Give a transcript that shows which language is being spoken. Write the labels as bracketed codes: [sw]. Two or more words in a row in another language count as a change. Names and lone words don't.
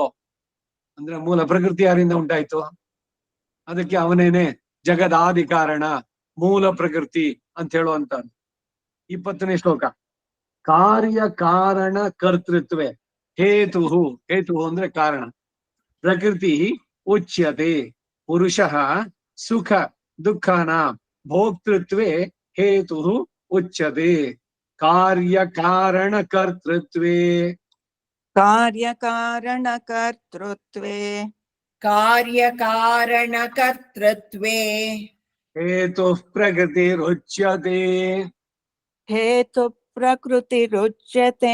[kn] ಅಂದ್ರೆ ಮೂಲ ಪ್ರಕೃತಿ ಯಾರಿಂದ ಉಂಟಾಯ್ತು? ಅದಕ್ಕೆ ಅವನೇನೆ ಜಗದಾದಿ ಕಾರಣ, ಮೂಲ ಪ್ರಕೃತಿ ಅಂತ ಹೇಳುವಂತ. 20ನೇ ಶ್ಲೋಕ. [sa] ಕಾರ್ಯ ಕಾರಣ ಕರ್ತೃತ್ವೇ ಹೇತು. [kn] ಹೇತು ಅಂದ್ರೆ ಕಾರಣ. [sa] ಪ್ರಕೃತಿ ಉಚ್ಯತೆ ಪುರುಷಃ ಸುಖ ದುಃಖಾನ ಭೋಕ್ತೃತ್ವೇ ಹೇತು ಉಚ್ಯತೆ. ಕಾರ್ಯ ಕಾರಣ ಕರ್ತೃತ್ವೇ ಕಾರ್ಯಕಾರಣಕರ್ತೃತ್ವೇ ಕಾರ್ಯಕಾರಣಕರ್ತೃತ್ವೇ ಹೇತು ಪ್ರಕೃತಿರುಚ್ಯತೆ ಹೇತು ಪ್ರಕೃತಿರುಚ್ಯತೆ